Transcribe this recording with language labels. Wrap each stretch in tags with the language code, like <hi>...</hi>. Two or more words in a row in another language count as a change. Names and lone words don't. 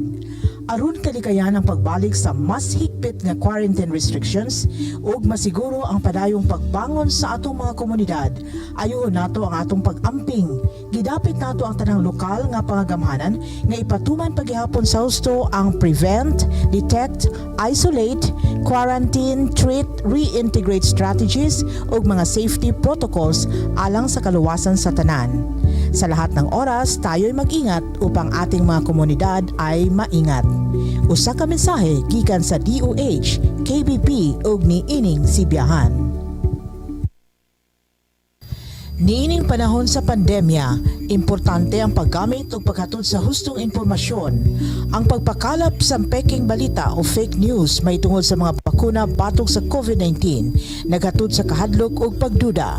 <ceb>Aron kalikayan ang pagbalik sa mas higpit nga quarantine restrictions ug masiguro ang padayong pagbangon sa atong mga komunidad, ayuhon nato ang atong pag-amping. Gidapit nato ang tanang lokal nga pangagamhanan nga ipatuman paghihapon sa husto ang</ceb> <en>prevent, detect, isolate, quarantine, treat, reintegrate strategies</en> <ceb>ug mga</ceb> <en>safety protocols</en> <ceb>alang sa kaluwasan sa tanan.</ceb> <tl>Sa lahat ng oras, tayo'y mag-ingat upang ating mga komunidad ay maingat.</tl> <ceb>Usa ka mensahe gikan sa DOH, KBP ug ni ining sibiyahan. Niining panahon sa pandemya, importante ang paggamit ug paghatod sa hustong impormasyon. Ang pagpakalap sa peking balita o</ceb> <en>fake news</en> <ceb>may tungod sa mga bakuna batok sa COVID-19 naghatod sa kahadlok ug pagduda.</ceb>